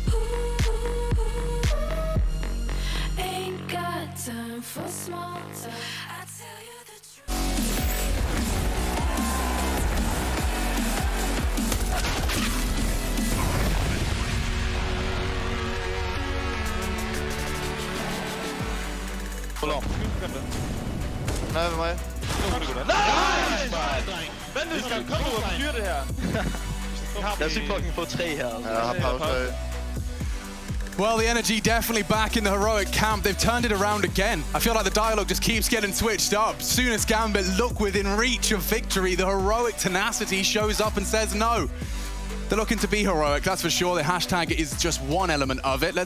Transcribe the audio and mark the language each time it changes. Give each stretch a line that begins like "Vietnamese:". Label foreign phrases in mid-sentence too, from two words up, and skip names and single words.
English: Ain't got time for small talk. I tell you the Hold on.
Danish: Nej, med mig. Nej! Vent lidt, skal komme ud og fyre det her. Jeg skal fucking få 3 her. Ja, jeg har pause.
English: Well, the energy definitely back in the heroic camp. They've turned it around again. I feel like the dialogue just keeps getting switched up. Soon as Gambit look within reach of victory, the heroic tenacity shows up and says no. They're looking to be heroic, that's for sure. The hashtag is just one element of it.